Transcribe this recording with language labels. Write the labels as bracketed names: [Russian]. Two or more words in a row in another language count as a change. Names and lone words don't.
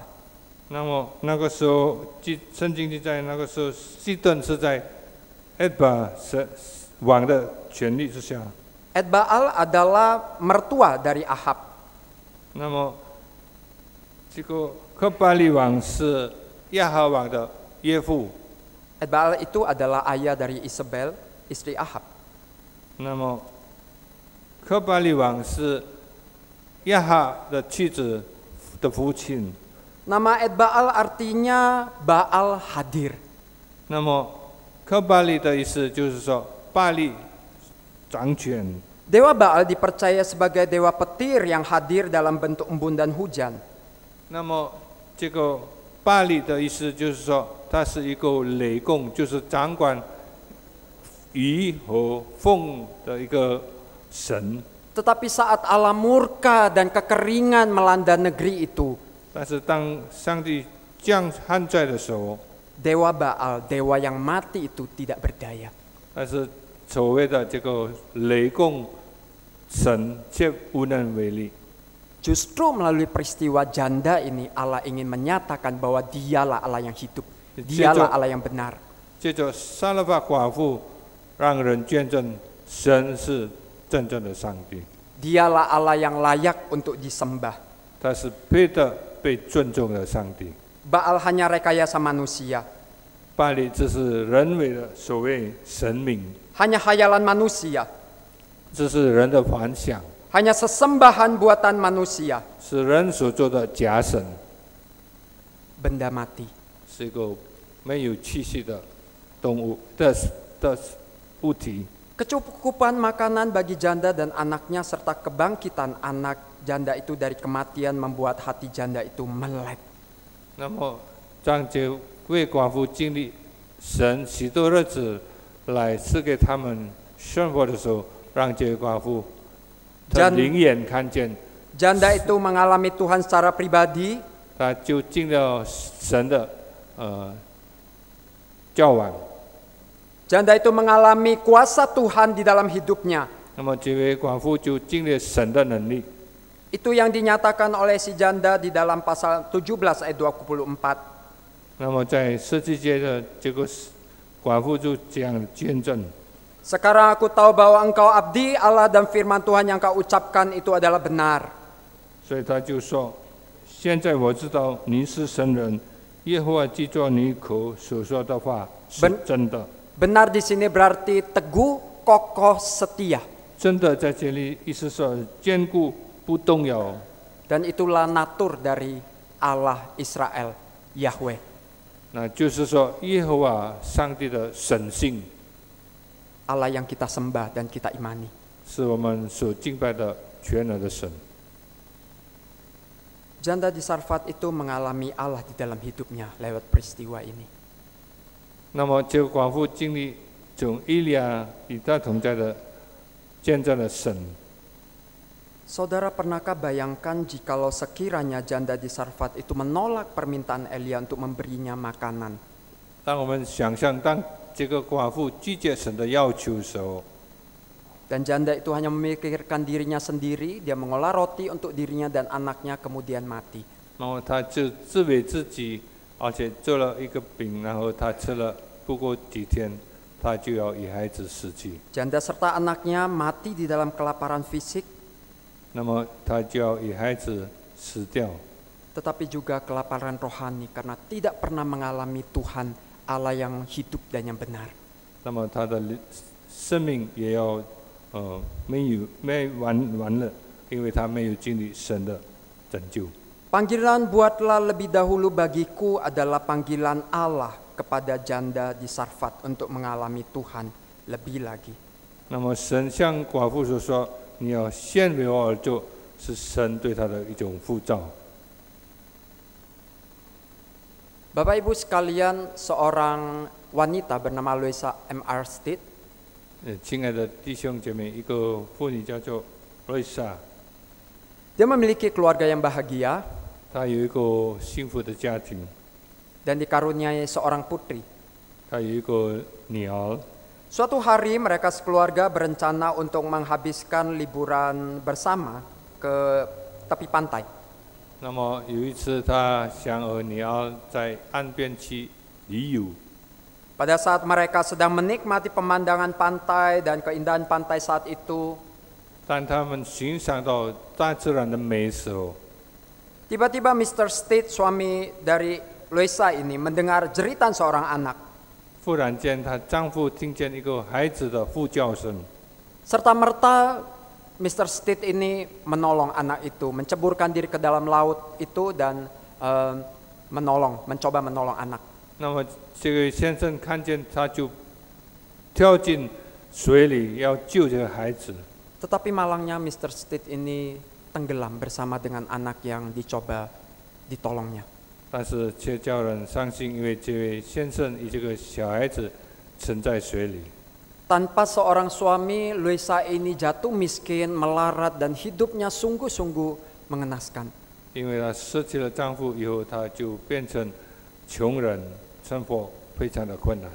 [Chinese] 那么那个时候，圣经记载那个时候，西顿是在埃巴王的权力之下。 [Indonesian] Etbaal adalah mertua dari Ahab. [Chinese] 那么这个科巴利王是亚哈王的岳父。 [Indonesian] Etbaal itu adalah ayah dari Isabel, istri Ahab. [Chinese] 那么科巴利王是亚哈的妻子的父亲。 [Indonesian] Nama Etbaal artinya Baal hadir. [Chinese] 那么科巴利的意思就是说巴利掌权。 [Indonesian] Dewa Baal dipercaya sebagai dewa petir yang hadir dalam bentuk embun dan hujan. [Chinese] 那么这个巴利的意思就是说，他是一个雷公，就是掌管雨和风的一个神。 [Indonesian] Tetapi saat Allah murka dan kekeringan melanda negeri itu, [Chinese] 但是当上帝降旱灾的时候， [Indonesian] Dewa Baal, dewa yang mati itu tidak berdaya. [Chinese] 但是所谓的这个雷公神却无能为力。 [Indonesian] Justru melalui peristiwa janda ini Allah ingin menyatakan bahwa dialah Allah yang hidup. Dialah Allah yang benar. [Chinese] 借着撒勒法寡妇，让人见证神是真正的上帝， [Indonesian] Dialah Allah yang layak untuk disembah. [Chinese] 他是配得被尊重的上帝。 [Indonesian] Baal hanya rekayasa manusia. [Chinese] 巴黎这是人为的所谓神明， [Indonesian] Hanya khayalan manusia. [Chinese] 这是人的幻想， [Indonesian] Hanya sesembahan buatan manusia. [Chinese] 是人所做的假神， [Indonesian] Benda mati. [Chinese] 是一个没有气息的动物的物体。 [Indonesian] Kecukupan makanan bagi janda dan anaknya serta kebangkitan anak janda itu dari kematian membuat hati janda itu melek. [Chinese] 那么，当这位寡妇经历神许多日子来赐给他们生活的时候，让这位寡妇她灵眼看见， [Indonesian] Janda itu mengalami Tuhan secara pribadi, [Chinese] 她就进了神的交往。 [Indonesian] janda itu mengalami kuasa Tuhan di dalam hidupnya. [Chinese] 那么这位寡妇就经历神的能力， [Indonesian] Itu yang dinyatakan oleh si janda di dalam pasal 17 ayat 24. [Chinese] 那么在设计界的这个寡妇就这样见证。 [Indonesian] Sekarang aku tahu bahwa engkau abdi Allah dan firman Tuhan yang kau ucapkan itu adalah benar. [Chinese] 所以他就说：“现在我知道你是神人，耶和华记住你口所说的话是真的。” [Indonesian] Benar di sini berarti teguh, kokoh, setia. [Chinese] 真的在这里意思说坚固不动摇。 [Indonesian] Dan itulah natur dari Allah Israel, Yahweh. [Chinese] 那就是说耶和华上帝的神性， [Indonesian] Allah yang kita sembah dan kita imani. [Chinese] 是我们所敬拜的全能的神。 [Indonesian] Janda di Sarfat itu mengalami Allah di dalam hidupnya lewat peristiwa ini. [Chinese] 那么这个寡妇经历从以利亚与他同在的见证了神。 [Indonesian] Saudara pernahkah bayangkan jikalau sekiranya janda di Sarfat itu menolak permintaan Elia untuk memberinya makanan? [Chinese] 当我们想象当这个寡妇拒绝神的要求的时候， [Indonesian] Dan janda itu hanya memikirkan dirinya sendiri, dia mengolah roti untuk dirinya dan anaknya kemudian mati. [Chinese] 那么他就自为自己，而且做了一个饼，然后他吃了，不过几天，他就要与孩子死去。 [Indonesian] Janda serta anaknya mati di dalam kelaparan fisik, [Chinese] 那么他就要与孩子死掉。 [Indonesian] tetapi juga kelaparan rohani karena tidak pernah mengalami Tuhan Allah yang hidup dan yang benar. [Chinese] 那么他的生命也要没完了，因为他没有经历神的拯救。 [Indonesian] Panggilan buatlah lebih dahulu bagiku adalah panggilan Allah kepada janda di Sarfat untuk mengalami Tuhan lebih lagi. [Chinese] 那么神向寡妇所说：“你要先为我而做”，是神对他的一种呼召。 [Indonesian] Bapak Ibu sekalian, seorang wanita bernama Louisa M.R. Stitt [Chinese] 亲爱的弟兄姐妹，一个妇女叫做瑞莎， [Indonesian] dia memiliki keluarga yang bahagia [Chinese] 她有一个幸福的家庭， [Indonesian] dan dikaruniai seorang putri. [Chinese] 她有一个女儿。 [Indonesian] Suatu hari mereka sekeluarga berencana untuk menghabiskan liburan bersama ke tepi pantai. [Chinese] 那么有一次，她想和女儿在岸边去旅游。 [Indonesian] Pada saat mereka sedang menikmati pemandangan pantai dan keindahan pantai saat itu, [Chinese] 当他们欣赏到大自然的美的时候， [Indonesian] tiba-tiba Mr. Stitt, suami dari Louisa ini, mendengar jeritan seorang anak. [Chinese] 忽然间，她丈夫听见一个孩子的呼叫声， [Indonesian] Serta-merta Mr. Stitt ini menolong anak itu, menceburkan diri ke dalam laut itu dan mencoba menolong anak. [Chinese] 那么这个先生看见，他就跳进水里要救这个孩子。 [Indonesian] Tetapi malangnya Mr. Stitt ini tenggelam bersama dengan anak yang dicoba ditolongnya. [Chinese] 但是却叫人伤心，因为这位先生与这个小孩子沉在水里。 [Indonesian] Tanpa seorang suami, Luisa ini jatuh miskin, melarat, dan hidupnya sungguh-sungguh mengenaskan. [Chinese] 因为她失去了丈夫以后，她就变成穷人，生活非常的困难。